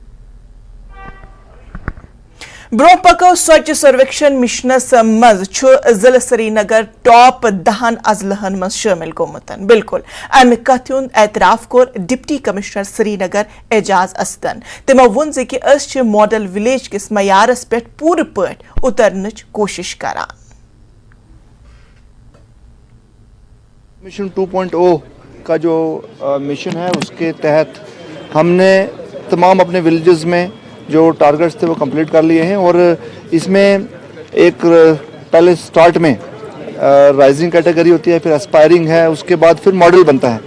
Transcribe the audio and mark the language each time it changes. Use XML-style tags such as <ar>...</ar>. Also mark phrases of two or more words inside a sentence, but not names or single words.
<ks>ब्रो पको स्वच्छ सर्वेक्षण मिशनस मज जिले श्रीनगर टॉप 10 अजलहन मज शामिल गोमुत बिल्कुल अमे कथ हुंद एतराफ कोर</ks> <en>deputy commissioner</en> <ks>श्रीनगर एजाज असदन तमो वोन कि</ks> <en>model village</en> <ks>किस मयारस पे पूरे पट उतरनच कोशिश करान</ks> <hi>मिशन 2.0 का जो मिशन है उसके तहत हमने तमाम अपने विलेजेस में जो टारगेट्स थे वो कंप्लीट कर लिए हैं और इसमें एक पहले स्टार्ट में</hi> <en>rising category</en> <hi>होती है, फिर एस्पायरिंग है, उसके बाद फिर मॉडल बनता है।</hi>